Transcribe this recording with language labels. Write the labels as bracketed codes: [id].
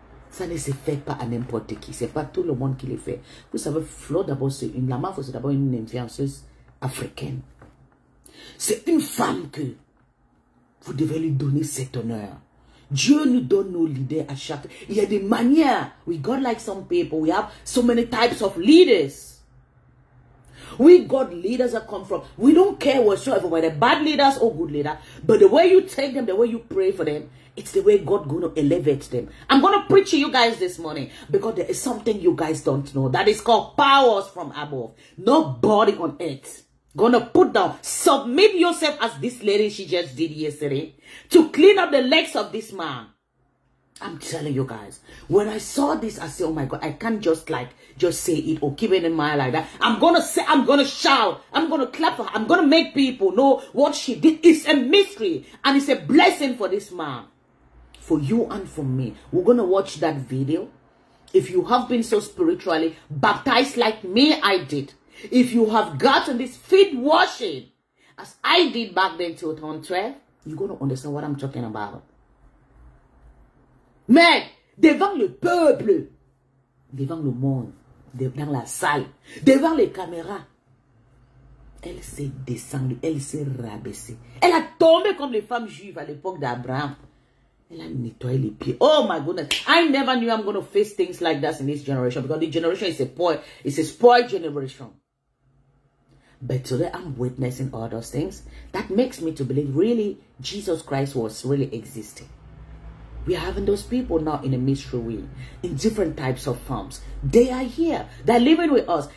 [fr] Ça ne se fait pas à n'importe qui. Ce n'est pas tout le monde qui le fait. Vous savez, Flo d'abord, c'est d'abord une influenceuse africaine. C'est une femme que vous devez lui donner cet honneur. Dieu nous donne nos leaders à chaque... Il y a des manières. [en] We got like some people. We have so many types of leaders. We got leaders that come from... We don't care whatsoever whether bad leaders or good leaders. But the way you take them, the way you pray for them, it's the way God going to elevate them. I'm going to preach to you guys this morning because there is something you guys don't know. That is called powers from above. Nobody on earth gonna put down, submit yourself as this lady she just did yesterday to clean up the legs of this man. I'm telling you guys, when I saw this, I said, oh my God, I can't just say it or keep it in mind like that. I'm gonna say, I'm gonna shout, I'm gonna clap for her, I'm gonna make people know what she did. It's a mystery and it's a blessing for this man, for you and for me. We're gonna watch that video. If you have been so spiritually baptized like me, I did. If you have gotten this feet washing, as I did back then till 2012, you're going to understand what I'm talking about. [fr] Mais, devant le peuple, devant le monde, dans la salle, devant les caméras, elle s'est descendue, elle s'est rabaissée. Elle a tombé comme les femmes juives à l'époque d'Abraham. Elle a nettoyé les pieds. [en] Oh my goodness. I never knew I'm going to face things like that in this generation because the generation is a spoiled generation. But today I'm witnessing all those things. That makes me to believe really Jesus Christ was really existing. We are having those people now in a mystery way, in different types of forms. They are here. They're living with us.